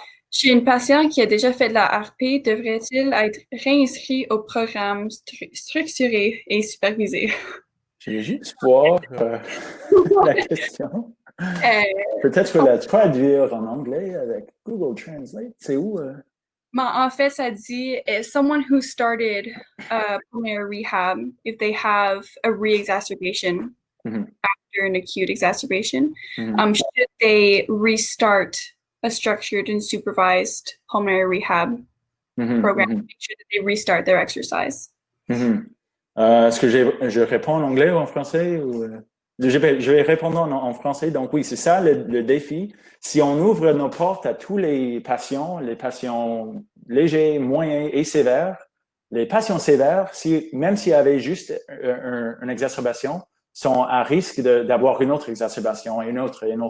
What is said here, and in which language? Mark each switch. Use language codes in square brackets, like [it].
[fr] Chez une patiente qui a déjà fait de la RP, devrait-il être réinscrit au programme structuré et supervisé? Je vais juste voir la question. Peut-être la traduire en anglais avec Google Translate. C'est où? En fait, ça dit [en] someone who started pulmonary rehab, if they have a re-exacerbation after an acute exacerbation, should they restart a structured and supervised pulmonary rehab program? Make sure that they restart their exercise. [fr] Est-ce que je réponds en anglais ou en français? Je vais répondre en français. Donc oui, c'est ça le défi. Si on ouvre nos portes à tous les patients légers, moyens et sévères, les patients sévères, même s'il y avait juste une exacerbation, sont à risque d'avoir une autre exacerbation, une autre.